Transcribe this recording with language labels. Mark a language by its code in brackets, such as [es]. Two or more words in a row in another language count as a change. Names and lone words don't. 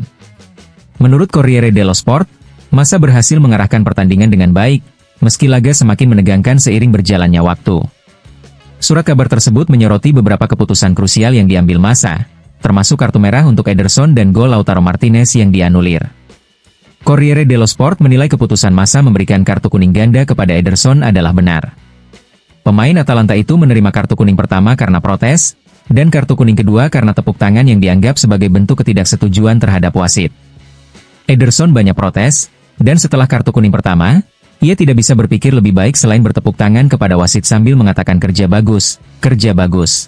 [id] Menurut Corriere dello Sport, Massa berhasil mengarahkan pertandingan dengan baik, meski laga semakin menegangkan seiring berjalannya waktu. Surat kabar tersebut menyoroti beberapa keputusan krusial yang diambil Massa, termasuk kartu merah untuk Ederson dan gol Lautaro Martinez yang dianulir. Corriere dello Sport menilai keputusan Massa memberikan kartu kuning ganda kepada Ederson adalah benar. Pemain Atalanta itu menerima kartu kuning pertama karena protes, dan kartu kuning kedua karena tepuk tangan yang dianggap sebagai bentuk ketidaksetujuan terhadap wasit. Ederson banyak protes, dan setelah kartu kuning pertama, ia tidak bisa berpikir lebih baik selain bertepuk tangan kepada wasit sambil mengatakan kerja bagus, kerja bagus.